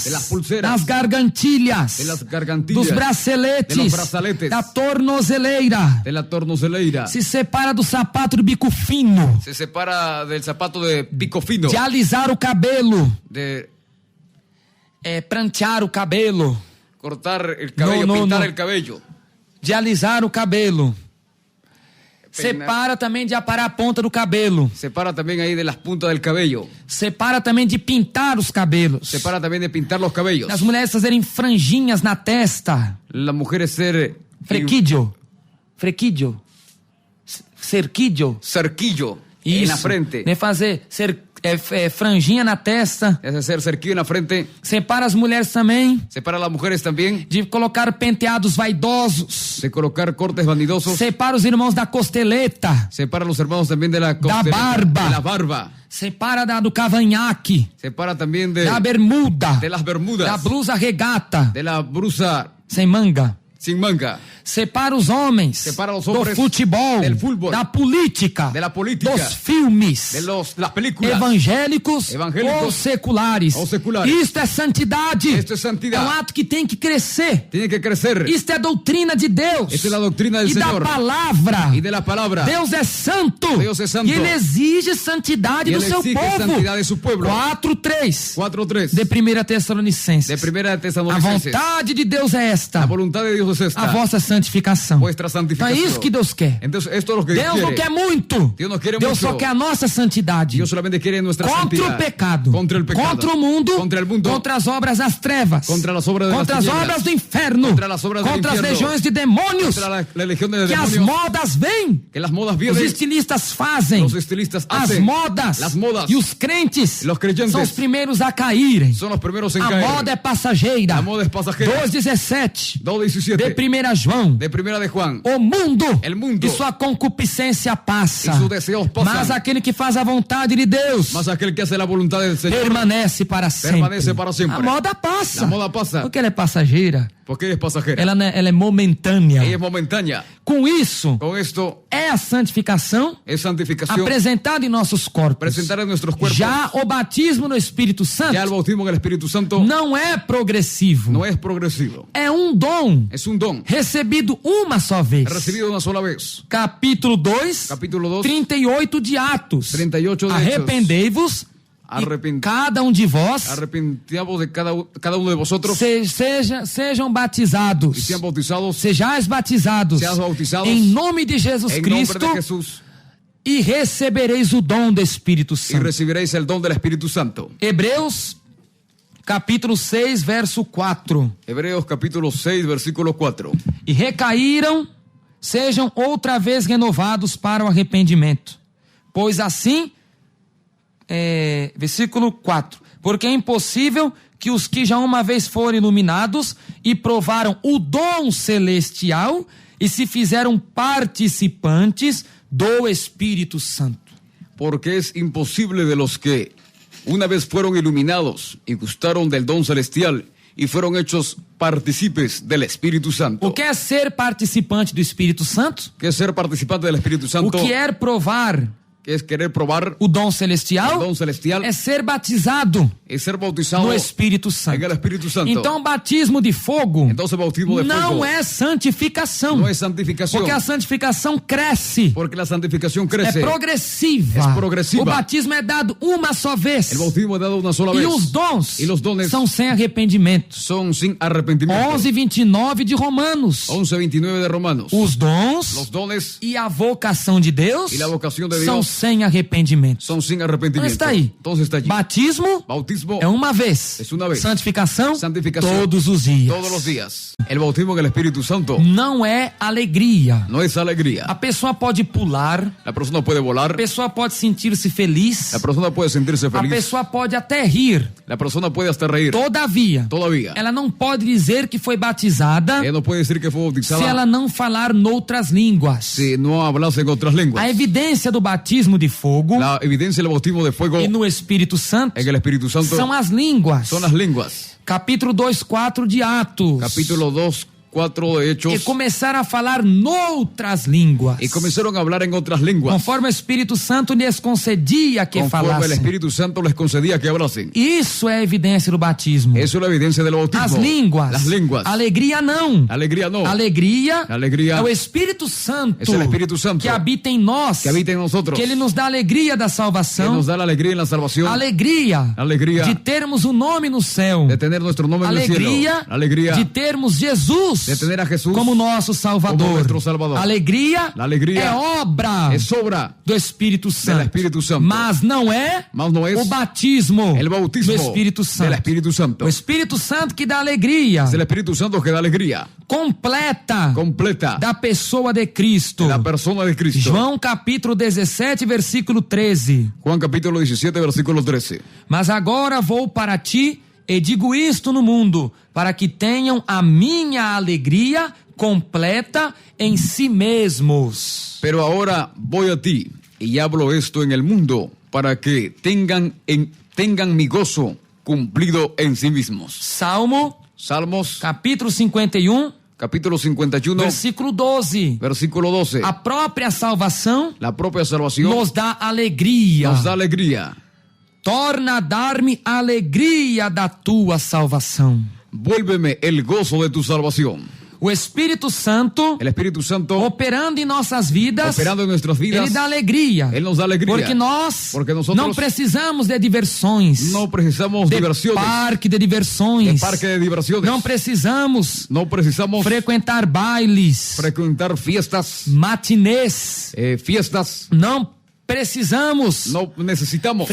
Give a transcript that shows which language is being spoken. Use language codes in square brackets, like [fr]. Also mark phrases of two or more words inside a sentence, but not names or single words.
[es] De las pulseiras, [pt] das gargantilhas, [es] de las gargantillas, [pt] dos braceletes, [es] de los brazaletes, [pt] da tornozeleira. [es] de la tornozeleira, [pt] Se separa do sapato de bico fino, [es] se separa del zapato de pico fino, [pt] de alisar o cabelo, de prantear o cabelo, [es] cortar el cabello, No, pintar no. el cabello, [pt] de alisar o cabelo. [es] Peinar. [pt] Separa também de aparar a ponta do cabelo. [es] separa también ahí de las puntas del cabello, [pt] Separa também de pintar os cabelos. [es] separa también de pintar los cabellos, [pt] As mulheres fazerem franjinhas na testa. [es] las mujeres ser Frequillo. Cerquillo. cerquillo [pt] Isso. [es] en la frente, [pt] Nem fazer franjinha na testa. [es] es hacer cerquillo en la frente, [pt] Separa as mulheres também [es] separa a las mujeres también [pt] de colocar penteados vaidosos. [es] de colocar cortes vanidosos, [pt] Separa os irmãos da costeleta. [es] separa a los hermanos también de la costeleta, [pt] barba. [es] de la barba, [pt] Separa do cavanhaque. [es] separa también de [pt] Da bermuda. [es] las bermudas, [pt] Da blusa regata. [es] de la brusa [pt] Sem manga. [es] sin manga, [pt] Separa os homens, Separa os do [es] hombres [pt] futebol, [es] del fútbol, [pt] da política, [es] de la política, [pt] dos filmes, [es] de las películas, [pt] evangélicos ou seculares. Isto é santidade. [es] Esto es santidad. [pt] É um ato que tem que crescer. [es] tiene que crecer. [pt] Isto é doutrina de Deus. [es] Esta es la doctrina del [pt] e [es] Señor. [pt] da palavra. [es] Y de la palabra. [pt] Deus é santo. Deus é santo. E Ele exige santidade [es] Y [pt] do [es] Él [pt] seu [es] exige [pt] povo. [es] santidad de su pueblo. 4:3 4:3 [pt] de 1 Tessalonicenses. [es] de primera de [pt] A [es] Tesalonicenses. [pt] vontade de Deus é esta. [es] La voluntad de Dios es esta. [pt] A vossa santificação. [es] Vuestra [pt] Então [es] santificación. [pt] é isso que Deus quer. [es] Entonces esto es lo que [pt] Deus [es] Dios [pt] não [es] quiere. [pt] quer muito. Deus não quer Deus muito. só quer a nossa santidade. [es] Dios solamente quiere nuestra [pt] Contra [es] santidad. [pt] o pecado. [es] Contra el pecado. [pt] Contra o mundo. [es] Contra el mundo. [pt] Contra as obras das trevas. [es] Contra las obras de [pt] Contra [es] las [pt] as [es] tinieblas. [pt] obras do inferno. [es] Contra las obras del [pt] Contra as [es] infierno. [pt] legiões de demônios. [es] Contra la legión de [pt] Que as [es] demonios. [pt] modas vêm. [es] Que las modas [pt] Os [es] vienen. [pt] estilistas fazem. [es] Los estilistas [pt] As [es] hacen. [pt] modas. [es] Las modas. [pt] E os crentes [es] Los creyentes. [pt] são os primeiros a caírem. [es] Son los primeros en [pt] A [es] caer. [pt] moda é passageira. [es] La moda es pasajera. 2:17 2:17 [pt] de 1 João. [es] de primera de Juan. [pt] O mundo, [es] El mundo [pt] e sua concupiscência passa, [es] y sus deseos pasan. [pt] mas aquele que faz a vontade de Deus [es] Mas aquel que hace la voluntad del Señor [pt] permanece para sempre. [es] permanece para siempre. [pt] A moda passa. [es] La moda pasa. [pt] Porque ela é passageira, [es] porque es pasajera. [pt] ela é momentânea. [es] Ella es momentánea. [pt] Com isso, [es] Con esto [pt] é a santificação [es] es santificación [pt] apresentada em nossos corpos. [es] presentar en nuestros cuerpos. [pt] Já o batismo no Espírito Santo [es] Ya el bautismo en el Espíritu Santo [pt] não é progressivo. [es] no es progresivo. [pt] É um dom [es] Es un don [pt] recebido uma só vez. [es] recibido una sola vez. [pt] Capítulo 2, [es] Capítulo 2, [pt] 38 de Atos. [es] 38 de [pt] Arrependei-vos e cada um de vós [es] Arrepentamos de cada uno de vosotros [pt] sejam batizados. [es] y sean bautizados [pt] Sejais batizados [es] Seas bautizados [pt] em nome de Jesus [es] en Cristo nombre de Jesús [pt] e recebereis o dom do Espírito [es] y Santo. recibiréis el don del Espíritu Santo. [pt] Hebreus capítulo 6, verso 4. [es] Hebreos capítulo 6, versículo 4. [pt] E recaíram, sejam outra vez renovados para o arrependimento. Pois assim, versículo 4. Porque é impossível que os que já uma vez foram iluminados e provaram o dom celestial e se fizeram participantes do Espírito Santo. [es] Porque es imposible de los que una vez fueron iluminados y gustaron del don celestial y fueron hechos partícipes del Espíritu Santo. [pt] O que é ser participante do Espírito Santo? [es] ¿Qué es ser participante del Espíritu [pt] O [es] Santo? [pt] que é provar [es] ¿Qué es querer probar [pt] o dom celestial? [es] el don celestial? [pt] É ser batizado. [es] es ser bautizado [pt] no Espírito [es] en [pt] Santo. [es] el Espíritu Santo. [pt] Então, batismo de fogo [es] Entonces, bautismo de [pt] não [es] fuego [pt] é santificação. [es] no es santificación, [pt] Porque a santificação cresce. [es] porque la santificación [pt] É [es] crece. [pt] progressiva. [es] Es progresiva. [pt] O batismo é dado uma só vez. [es] El bautismo es dado una sola [pt] E [es] vez. [pt] os dons [es] Y los dones [pt] são sem arrependimento. [es] son sin arrepentimiento. [pt] 11:29 de Romanos. [es] 11:29 de Romanos. [pt] Os dons [es] Los dones [pt] e a vocação de Deus [es] y la vocación de [pt] são [es] Dios [pt] sem arrependimento. [es] son sin [pt] Então [es] arrepentimiento. [pt] está aí. [es] Entonces está allí. [pt] Batismo [es] Bautismo [pt] é uma vez. [es] Es una vez. [pt] Santificação, [es] Santificación [pt] todos os dias. [es] todos los días. El bautismo en el Espíritu Santo [pt] Não é alegria. [es] no es [pt] A [es] alegría. [pt] pessoa pode pular, [es] La persona puede [pt] a [es] volar, [pt] pessoa pode sentir-se feliz, [es] la persona puede sentirse [pt] a [es] feliz, [pt] pessoa pode até rir. [es] la persona puede hasta reír. [pt] Todavia, [es] Todavía, [pt] ela não pode dizer que foi batizada [es] ella no puede decir que fue [pt] se ela [es] bautizada [pt] não falar noutras línguas. [es] si no hablase en otras lenguas. [pt] A evidência do batismo de fogo [es] La evidencia del bautismo de fuego [pt] e no Espírito Santo [es] en el Espíritu Santo [pt] são as línguas. [es] son las lenguas. [pt] Capítulo 2:4 de Atos. [es] Capítulo 2:4 de [pt] E [es] Hechos. [pt] começaram a falar noutras línguas. [es] Y comenzaron a hablar en otras lenguas. [pt] Conforme o Espírito Santo lhes concedia que [es] Conforme el [pt] falassem. [es] Espíritu Santo les concedía que hablasen. [pt] Isso é a evidência do batismo. [es] Eso es la evidencia del bautismo. [pt] As línguas. [es] Las lenguas. [pt] Alegria não. [es] Alegría no. [pt] Alegria [es] Alegria [pt] é o Espírito Santo [es] es el Espíritu Santo [pt] que habita em nós. [es] que habita en nosotros. [pt] Que ele nos dá alegria da [es] Que [pt] salvação. [es] nos da la alegría en la salvación. [pt] Alegria [es] Alegria [pt] de termos o nome no céu. [es] de tener nuestro nombre en el [pt] Alegria [es] cielo. Alegría [pt] de termos Jesus [es] de tener a Jesús [pt] como nosso Salvador. [es] como nuestro Salvador. [pt] Alegria [es] La alegría [pt] é obra [es] es obra [pt] do Espírito Santo. [es] Espírito Santo. [pt] Mas não é [es] Mas no es [pt] o batismo [es] el bautismo [pt] do Espírito Santo. [es] del Espíritu Santo. [pt] O Espírito Santo que dá alegria [es] Es el Espíritu Santo que da alegría [pt] completa [es] completa [pt] da pessoa de Cristo. [es] de la persona de Cristo. [pt] João capítulo 17, versículo 13. [es] Juan capítulo 17, versículo 13. [pt] Mas agora vou para ti e digo isto no mundo, para que tenham a minha alegria completa em si mesmos. [es] Pero ahora voy a ti y hablo esto en el mundo para que tengan mi gozo cumplido en sí mismos. [pt] Salmo, [es] Salmos [pt] capítulo 51, [es] capítulo 51, [pt] versículo 12. [es] versículo 12. [pt] A própria salvação [es] La propia salvación [pt] nos dá alegria. [es] nos da alegría. [pt] Torna a dar-me a alegria da tua salvação. [es] Vuélveme el gozo de tu salvación. [pt] O Espírito Santo, [es] El Espíritu Santo [pt] operando em nossas vidas, [es] operando en nuestras vidas, [pt] ele dá alegria. [es] Él nos da alegría. [pt] Porque [es] nosotros [pt] não precisamos de diversões, [es] no precisamos de diversiones, [pt] parque de diversões. [es] de parque de diversiones. [pt] Não precisamos [es] No precisamos [pt] frequentar bailes, [es] frecuentar fiestas, [pt] matinês. [es] fiestas. [pt] Não precisamos [es] No necesitamos